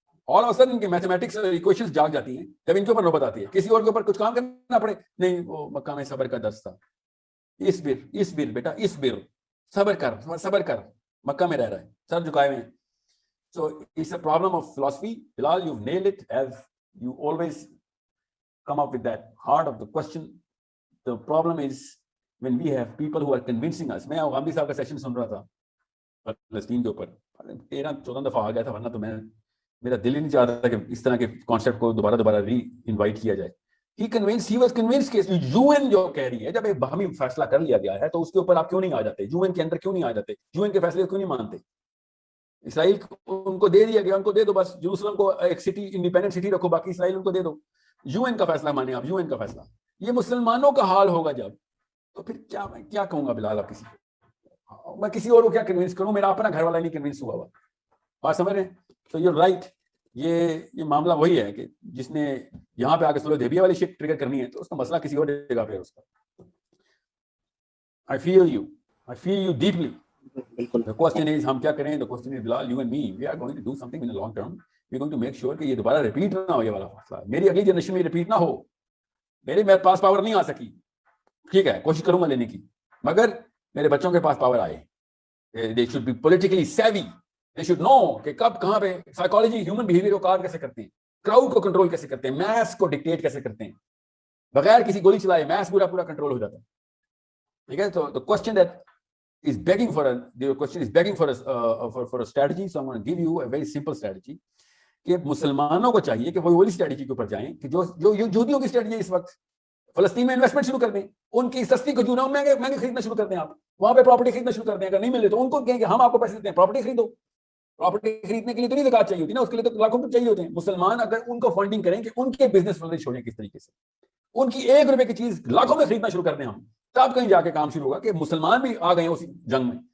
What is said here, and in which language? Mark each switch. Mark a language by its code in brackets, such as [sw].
[ur] اور اصل ان کی میتھمیٹکس ایکویشنز جاگ جاتی ہیں جب ان کے اوپر نوبت آتی ہے. کسی اور کے اوپر کچھ کام کرنا پڑے، نہیں وہ مکہ میں صبر کا درس تھا، اس بر بیٹا اس بر، صبر کر، مکہ میں رہ رہا ہے، سر جھکائے ہوئے ہیں. [en] So it's a problem of philosophy. Bilal, you've nailed it, as you always come up with that heart of the question. The problem is when we have people who are convincing us. [ur] میں غامدی صاحب کا session سن رہا تھا فلسطین کے اوپر، 13-14 دفعہ آ گیا تھا، ورنہ تو میرا دل ہی نہیں چاہتا کہ اس طرح کے کانسیپٹ کو دوبارہ ری انوائٹ کیا جائے. [en] He was convinced [ur] کہ UN جو کہہ رہی ہے، جب ایک باہمی فیصلہ کر لیا گیا ہے تو اس کے اوپر آپ کیوں نہیں آ جاتے؟ UN کے اندر کیوں نہیں آ جاتے؟ UN کے فیصلے کیوں نہیں مانتے؟ اسرائیل ان کو دے دیا گیا، ان کو دے دو بس، یروشلم کو ایک سٹی، انڈیپینڈنٹ سٹی رکھو، باقی اسرائیل ان کو دے دو. UN کا فیصلہ مانے آپ، UN کا فیصلہ. یہ مسلمانوں کا حال ہوگا جب، تو پھر کیا کہوں گا بلال؟ آپ کسی کو، میں کسی اور کو کیا کنوینس کروں؟ میرا اپنا گھر والا نہیں کنوینس ہوا ہوا. بات سمجھ رہے ہیں؟ تو یو رائٹ، یہ معاملہ وہی ہے کہ جس نے یہاں پہ آ کے صلح حدیبیہ والی شٹ ٹریگر کرنی ہے، تو اس کا مسئلہ کسی اور جگہ پہ ہے اس کا. [en] I feel you deeply. The question is [ur] ہم کیا کریں؟ [en] The question is Bilal, you and me, we are going to do something in the long term. We are going to make sure [ur] کہ یہ دوبارہ ریپیٹ نہ ہو، یہ والا مسئلہ میری اگلی جنریشن میں ریپیٹ نہ ہو. میرے پاس پاور نہیں آ سکی، ٹھیک ہے، کوشش کروں گا لینے کی، مگر میرے بچوں کے پاس پاور آئے. [en] They should be politically savvy. They should know [ur] کہ کب کہاں پہ سائیکالوجی ہیومن بیہیویئر کو کار کیسے کرتے ہیں، کراؤڈ کو کنٹرول کیسے کرتے ہیں، میس کو ڈکٹیٹ کیسے کرتے ہیں. بغیر کسی گولی چلائے میس پورا کنٹرول ہو جاتا ہے. ٹھیک ہے. تو [en] the question that is begging for your question is begging for a strategy, so I'm going to give you a very simple strategy [ur] کہ مسلمانوں کو چاہیے کہ وہ وہی اسٹریٹجی کے اوپر جائیں کہ جو یہودیوں کی اسٹریٹجی ہے اس وقت. فلسطین میں انویسٹمنٹ شروع کر دیں, ان کی سستی کھجوریں مہنگے خریدنا شروع کر دیں, آپ وہاں پہ پراپرٹی خریدنا شروع کر دیں. اگر نہیں ملے تو ان کو کہیں کہ ہم آپ کو پیسے دیتے ہیں, پراپرٹی خریدو. پراپرٹی خریدنے کے لیے تو نہیں زکات چاہیے ہوتی نا, اس کے لیے تو لاکھوں روپے چاہیے ہوتے ہیں. مسلمان اگر ان کو فنڈنگ کریں کہ ان کے بزنس فلرش ہو جائیں کس طریقے سے, ان کی 1 روپے کی چیز لاکھوں میں خریدنا شروع کر دیں ہم, تب کہیں جا کے کام شروع ہوگا کہ مسلمان بھی آ گئے ہیں اسی جنگ میں.